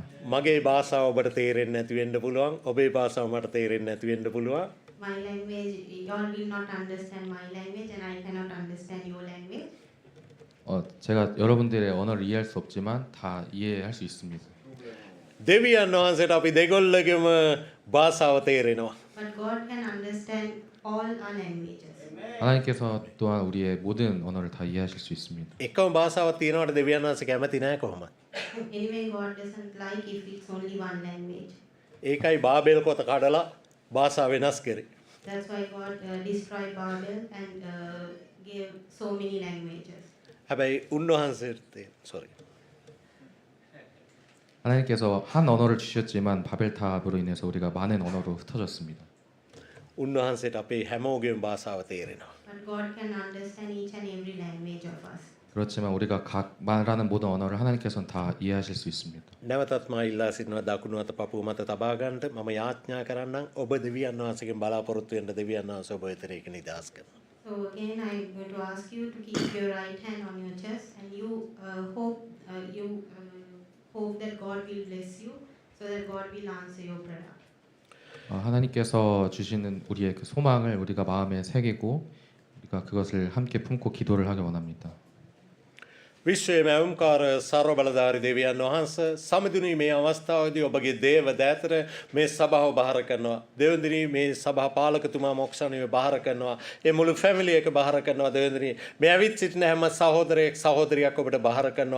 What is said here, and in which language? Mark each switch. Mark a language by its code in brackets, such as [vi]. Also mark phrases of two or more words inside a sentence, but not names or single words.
[si] මගේ භාෂාව ඔබට තේරෙන්නේ නැති වෙන්න පුළුවන්. ඔබේ භාෂාව මට තේරෙන්නේ නැති වෙන්න පුළුවන්. [en] My language, y'all will not understand my language, and I cannot understand your language. [ko] 제가 여러분들의 언어를 이해할 수 없지만 다 이해할 수 있습니다. [si] දෙවියන් වහන්සේට අපි දෙගොල්ලගේම භාෂාව තේරෙනවා. [en] But God can understand all our languages. [ko] 하나님께서 또한 우리의 모든 언어를 다 이해하실 수 있습니다. [si] එකම භාෂාවක් තියෙනවට දෙවියන් වහන්සේ කැමති නැහැ කොහොමද? [en] Anyway, God doesn't like if it's only one language. [si] ඒකයි බාබෙල් කොත කඩලා භාෂාව වෙනස් කරේ. [en] That's why God destroyed Babel and gave so many languages. [si] හැබැයි උන්වහන්සේට sorry. [ko] 하나님께서 한 언어를 주셨지만 바벨탑으로 인해서 우리가 많은 언어로 흩어졌습니다. [si] උන්වහන්සේට අපේ හැමෝගෙම භාෂාව තේරෙනවා. [en] But God can understand each and every language of us. [ko] 그렇지만 우리가 각 말하는 모든 언어를 하나님께서는 다 이해하실 수 있습니다. [si] නැවතත් මා ඉල්ලා සිටිනවා දකුණු අත පපුව මත තබා ගන්නට මම යාඥා කරන්නම් ඔබ දෙවියන් වහන්සේගෙන් බලාපොරොත්තු වෙන්න දෙවියන් වහන්සේ ඔබ වෙත ඒක නිදහස් කරනවා. [en] So again, I'm going to ask you to keep your right hand on your chest, and you hope that God will bless you, so that God will answer your prayer. [ko] 하나님께서 주시는 우리의 그 소망을 우리가 마음에 새기고 우리가 그것을 함께 품고 기도를 하기 원합니다. [si] විශ්වයේ මැවුම්කාර ਸਰව බලධාරී දෙවියන් වහන්සේ සමිඳුනි මේ අවස්ථාවේදී ඔබගේ දේව දෑතට මේ සභාව බාර කරනවා. දෙවඳුනි මේ සභා පාලකතුමා මොක්ෂණිය බාර කරනවා. ඒ මුළු ෆැමිලි එක බාර කරනවා. දෙවඳුනි මේ ඇවිත් සිටින හැම සහෝදරයෙක් සහෝදරියක් ඔබට බාර කරනවා.